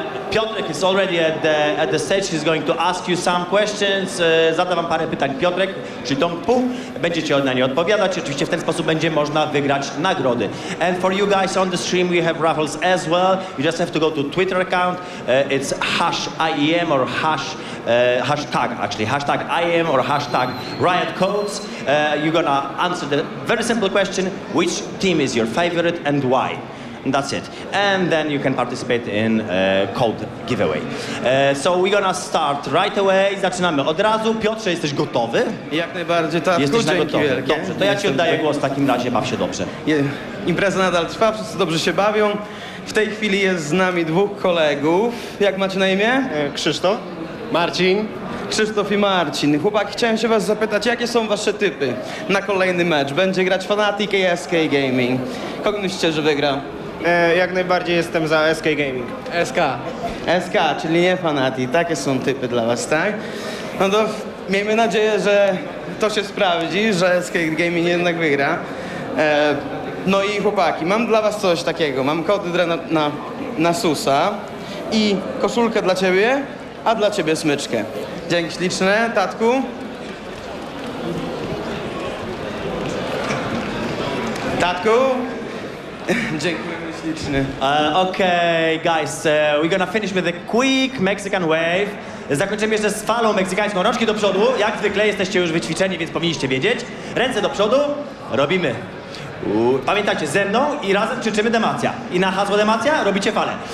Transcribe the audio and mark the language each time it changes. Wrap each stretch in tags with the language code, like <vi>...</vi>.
<en>Piotrek is already at the stage. He's going to ask you some questions.</en> <pl>Zada wam parę pytań Piotrek, czyli Tom Pu. Będziecie na nie odpowiadać. Oczywiście w ten sposób będzie można wygrać nagrody.</pl> <en>And for you guys on the stream, we have raffles as well. You just have to go to Twitter account. It's #IEM or hashtag IEM or hashtag Riot Codes. You're gonna answer the very simple question: which team is your favorite and why? And that's it. And then you can participate in code giveaway. So we're gonna start right away.</en> <pl>Zaczynamy od razu. Piotrze, jesteś gotowy? Jak najbardziej, tak. Jesteś gotowy. Dobrze, to ja ci oddaję głos w takim razie. Baw się dobrze. Impreza nadal trwa, wszyscy dobrze się bawią. W tej chwili jest z nami dwóch kolegów. Jak macie na imię? Krzysztof. Marcin. Krzysztof i Marcin. Chłopaki, chciałem się was zapytać, jakie są wasze typy na kolejny mecz? Będzie grać fnatic i SK Gaming. Kogo myślicie, że wygra? Jak najbardziej jestem za SK Gaming. SK, czyli nie fnatic. Takie są typy dla was, tak? No to miejmy nadzieję, że to się sprawdzi, że SK Gaming jednak wygra. No i chłopaki, mam dla was coś takiego. Mam kody na Susa i koszulkę dla ciebie, a dla ciebie smyczkę. Dzięki śliczne, tatku. Tatku. Dziękujemy ślicznie.</pl> <en>Okay, guys, we're gonna finish with a quick Mexican wave.</en> <pl>Zakończymy jeszcze z falą meksykańską. Rączki do przodu. Jak zwykle jesteście już wyćwiczeni, więc powinniście wiedzieć. Ręce do przodu. Robimy. Pamiętajcie, ze mną i razem krzyczymy demacja. I na hasło demacja robicie falę.</pl>